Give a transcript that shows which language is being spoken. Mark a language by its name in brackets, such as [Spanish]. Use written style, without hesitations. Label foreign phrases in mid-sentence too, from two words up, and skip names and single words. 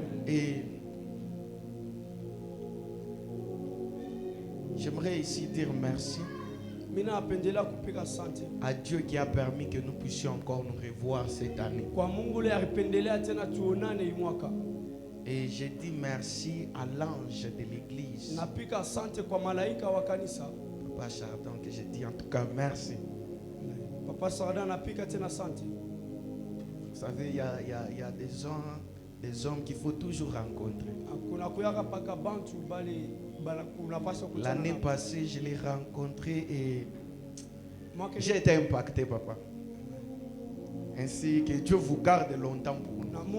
[French] Et j'aimerais ici dire merci à Dieu qui a permis que nous puissions encore nous revoir cette année. Et j'ai dit merci à l'ange de l'église. [Swahili] Napika asante kwa malaika wa kanisa. [French] Papa Chardon, que j'ai dit en tout cas merci. [Swahili] Papa Chardon napika tena asante. [French] Vous savez, il y a des hommes qu'il faut toujours rencontrer. L'année passée, je l'ai rencontré et j'ai été impacté, papa. Ainsi que Dieu vous garde longtemps pour nous.